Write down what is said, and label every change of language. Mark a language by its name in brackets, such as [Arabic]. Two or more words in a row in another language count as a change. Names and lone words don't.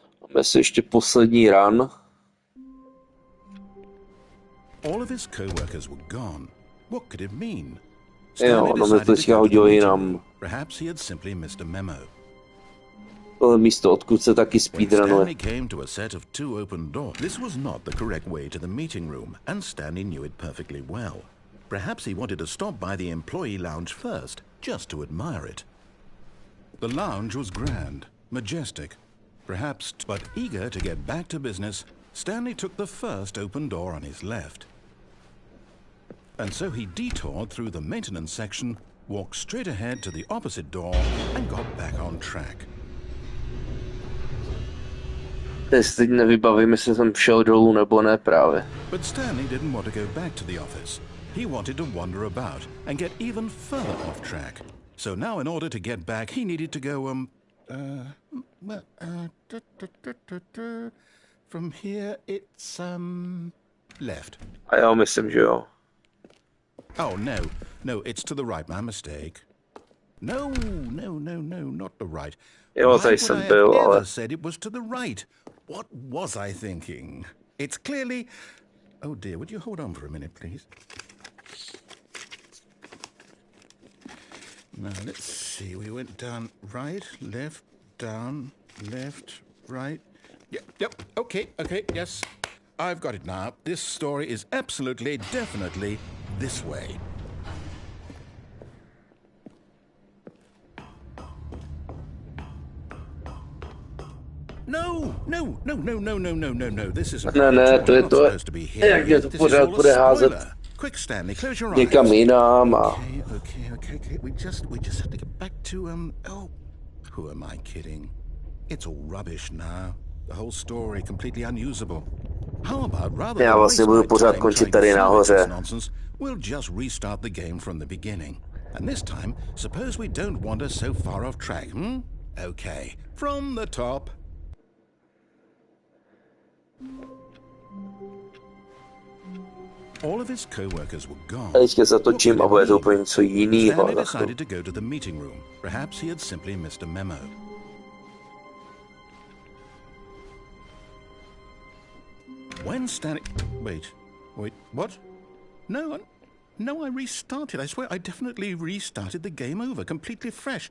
[Czech] Máme si ještě poslední run. [English] All of his co-workers were gone. What could it mean? [Czech] Jo, no mi to teďka hodilo jinam. [English] Perhaps he had simply missed a memo. [Czech] Tohle místo, odkud se taky [English] When [Czech] speedrunuje. [English] Stanley came to a set of 2 open doors, this was not the correct way to the meeting room, and Stanley knew it perfectly well. Perhaps he wanted to stop by the employee lounge first, just to admire it. The lounge was grand, majestic, perhaps, but eager to get back to business, Stanley took the first open door on his left. And so he detoured through the maintenance section, walked straight ahead to the opposite door, and got back on track. [Czech] Teď nevybavím, jestli jsem šel dolů nebo ne právě. [English] But Stanley didn't want to go back to the office. He wanted to wander about and get even further off track. So now in order to get back, he needed to go, from here it's, left. [Czech] A já myslím, že jo. [English] Oh, no, it's to the right, my mistake. No, not the right. [Czech] Jo, tady jsem byl, ale... [English] said it was to the right. What was I thinking? It's clearly... Oh dear, would you hold on for a minute, please? Now, let's see. We went down right, left, down, left, right. Yep, okay, yes. I've got it now. This story is absolutely, definitely this way. No. This isn't [Czech] Ne, to je to. [English] supposed to be here. [Czech] Jak je to [English] This is [Czech] pořád [English] all a [Czech] bude házet [English] spoiler. Quick, Stanley, close your eyes. [Czech] někam jinam a... [English] Okay. We just have to get back to who am I kidding? It's all rubbish now. The whole story completely unusable. How about rather [Czech] Já [English] than [Czech] vlastně [English] waste [Czech] budu [English] my [Czech] pořád [English] time [Czech] končit [English] trying to [Czech] tady [English] salvage [Czech] nahoře. [English] this nonsense, we'll just restart the game from the beginning. And this time, suppose we don't wander so far off track, Okay, from the top. All of his co-workers were gone. [Czech] A teďka zatočím a bude to úplně něco jinýho. [English] Stanley decided to go to the meeting room. Perhaps he had simply missed a memo. When Stanley... Wait, what? No, I restarted. I swear I definitely restarted the game over, completely fresh.